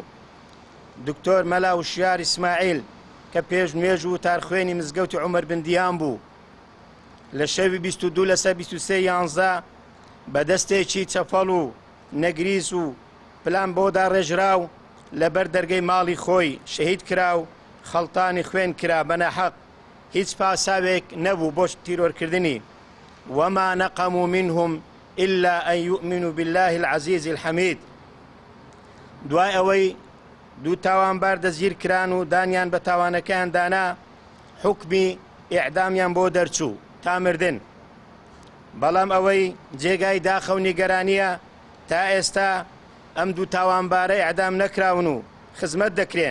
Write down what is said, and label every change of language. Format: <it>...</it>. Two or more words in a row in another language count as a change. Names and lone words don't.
<ckb>دکتۆر مەلا وشیار ئیسماعیل کە پێشنوێژ و تارخوێنی مزگەوتی عومەر بن دیان بوو، لە شەوی 22 لەسەر 23/11 بە دەستێکی چەپەڵ و نەگریس و پلان بۆدا ڕێژراو لەبەر دەرگەی ماڵی خۆی شەهید کرا و خەڵتانی خوێن کرا بەناحەق. هیچ پاساوێک نەبوو بۆ تیرۆرکردنی.</ckb> <ar>وما نقموا منهم إلا أن يؤمنوا بالله العزيز الحميد.</ar> <ckb>دوای ئەوەی دوو تاوانبار دەزگیر کران و دانیان بە تاوانەکەیان دانا، حکمی ئیعدامیان بۆ دەرچوو تا مردن. بەڵام ئەوەی جێگای داخە و نیگەرانیە تا ئێستا ئەم دوو تاوانبارە ئیعدام نەکراون و خزمەت دەکرێن.</ckb>